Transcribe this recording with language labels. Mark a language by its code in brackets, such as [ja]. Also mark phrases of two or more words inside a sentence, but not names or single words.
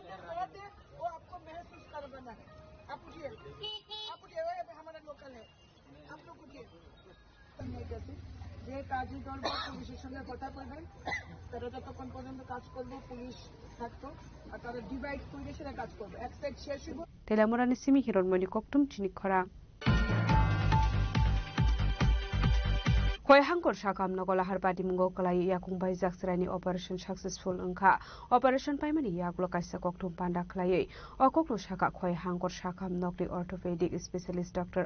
[bn] যে কাজই করবো পুলিশের সঙ্গে কথা বলবেন তারা যতক্ষণ পর্যন্ত কাজ করবো পুলিশ থাকতো আর তারা ডিভাইড করে সেটা কাজ করবো এক সাইড শেষ হইব [trp] Telamurani Simi Hironmoni Koktum Chinikhora Koihangkor Shakam Nogolahar Patimungo Kalai Yakungbai Jaksrani [en] Operation Successful [trp] Unka Operation Paimani Yaklo Kaisa Koktum Panda Klai Okoklo Shaka Koihangkor Shakam Nokli [en] Orthopedic Specialist [trp] Dr.